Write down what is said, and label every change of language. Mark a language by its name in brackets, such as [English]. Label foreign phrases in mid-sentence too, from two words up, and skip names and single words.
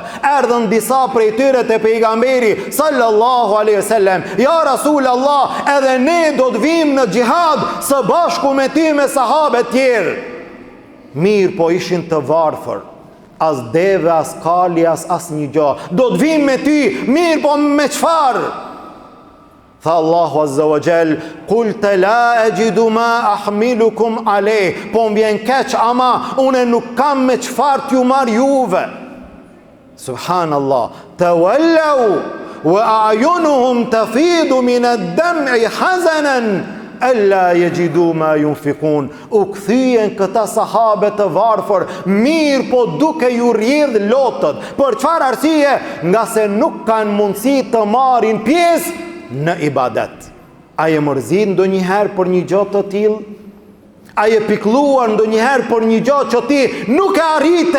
[Albanian] Erdhën disa prej tyre te pejgamberi [Arabic] صلى الله عليه وسلم, يا رسول الله, [Albanian] edhe ne do të vim në xhihad së bashku me ty me sahabet tjerë. Mirë po ishin të varfër, as deve, as kali, as një gjë. Do të vim me ty, mirë po me çfarë? Tha Allahu [Arabic] عز وجل, "قلت لا أجد ما أحملكم عليه." [Albanian] Po m'vjen keq, ama unë nuk kam me çfarë t'ju marr juve. Subhanallah. [Arabic] تولوا وأعينهم تفيض من الدمع حزنا ألا يجدوا ما ينفقون. [Albanian] U kthyen këta sahabe të varfër, mirë po duke ju rrjedh lotët. Për çfarë arsye? Nga se nuk kanë mundësi të marrin pjesë në ibadet. A je mërzit ndonjëherë për një gjë të tillë? A je pikëlluar ndonjëherë për një gjë që ti nuk e arrite?